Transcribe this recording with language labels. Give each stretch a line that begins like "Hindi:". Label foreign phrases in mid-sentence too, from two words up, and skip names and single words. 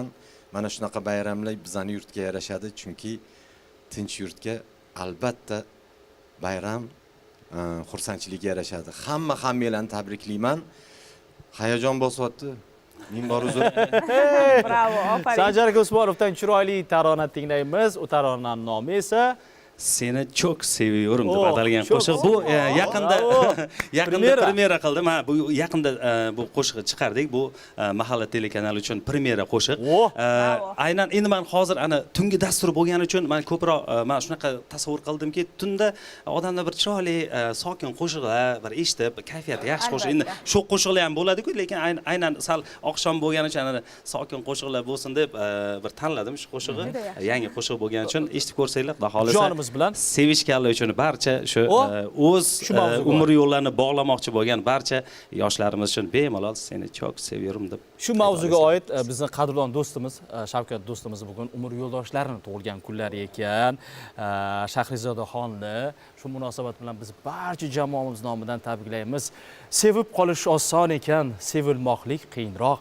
Uzbek: Mana shunaqa bayramlar bizning yurtga yarashadi, chunki tinch yurtga albatta bayram xursandchilik yarashadi. Hammanglarni tabriklayman. Hayajon bosyapti. Ming bor uzr. Bravo, ofarin. Sanjar aka Usmonovdan chiroyli tarona tinglaymiz. U taronaning nomi esa Seni çok seviyorum deb atalgan qo'shiq. Bu yaqinda premyera qildim. Ha, bu yaqinda bu qo'shiqni chiqardik. Bu mahalla telekanali uchun premyera qo'shiq. Aynan endi men hozir ana tungi dastur bo'lgani uchun men ko'proq men shunaqa tasavvur qildimki, tunda odamlar bir chiroyli sokin qo'shiqlar bir eshitib, kayfiyati yaxshi qo'shiq. Endi shu qo'shiqlar ham bo'ladi-ku, lekin aynan sal oqshom bo'lgani uchun ana sokin qo'shiqlar bo'lsin deb bir tanladim shu qo'shiqni. Yangi qo'shiq bo'lgani uchun eshitib ko'rsanglar, xudo xolasa. Bilan sevishganlar uchun barcha shu o'z umr yo'llarini bog'lamoqchi bo'lgan barcha yoshlarimiz uchun bemalol seni çok seviyorum deb. Shu mavzuga oid bizning qadrlon do'stimiz Shavkat do'stimiz bugun umr yo'ldoshlarini tug'ilgan kunlari ekan. Shahrizodaxonni shu munosabat bilan biz barcha jamoamiz nomidan tabriklaymiz. Sevib qolish oson ekan, sevilmoqlik qiyinroq.